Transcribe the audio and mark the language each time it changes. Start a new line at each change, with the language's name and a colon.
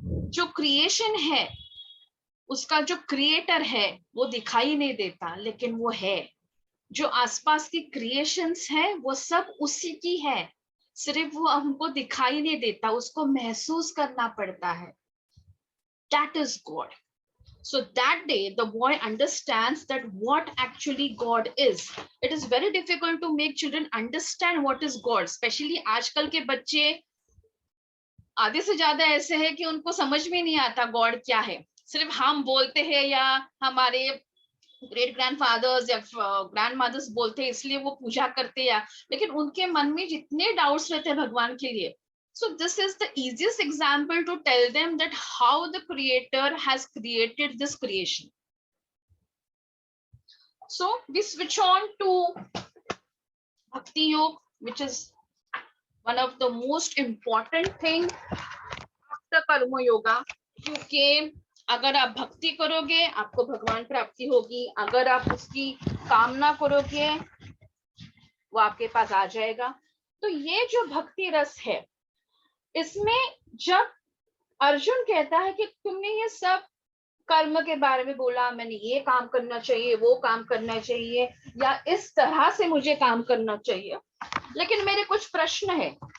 Hindi: जो क्रिएशन है उसका जो क्रिएटर है वो दिखाई नहीं देता, लेकिन वो है। जो आसपास की क्रिएशंस है वो सब उसी की है, सिर्फ वो हमको दिखाई नहीं देता, उसको महसूस करना पड़ता है।
English: That is God. So that day the boy understands that what actually God is. It is very difficult to make children understand what is God, especially
Hindi: आजकल के बच्चे आधे से ज्यादा ऐसे हैं कि उनको समझ में नहीं आता गॉड क्या है। सिर्फ हम बोलते हैं या हमारे ग्रेट ग्रैंडफादर्स या ग्रैंड मदर्स बोलते हैं इसलिए वो पूजा करते हैं, लेकिन उनके मन में जितने डाउट्स रहते हैं भगवान के लिए.
English: So this is the easiest example to tell them that how the creator has created this creation. So we switch on to Bhakti Yoga, which is one of the most important thing after Karma Yoga.
Hindi: क्योंकि अगर आप भक्ति करोगे आपको भगवान प्राप्ति होगी, अगर आप उसकी कामना करोगे वो आपके पास आ जाएगा। तो ये जो भक्ति रस है इसमें जब अर्जुन कहता है कि तुमने ये सब कर्म के बारे में बोला, मैंने ये काम करना चाहिए वो काम करना चाहिए या इस तरह से मुझे काम करना चाहिए, लेकिन मेरे कुछ प्रश्न है।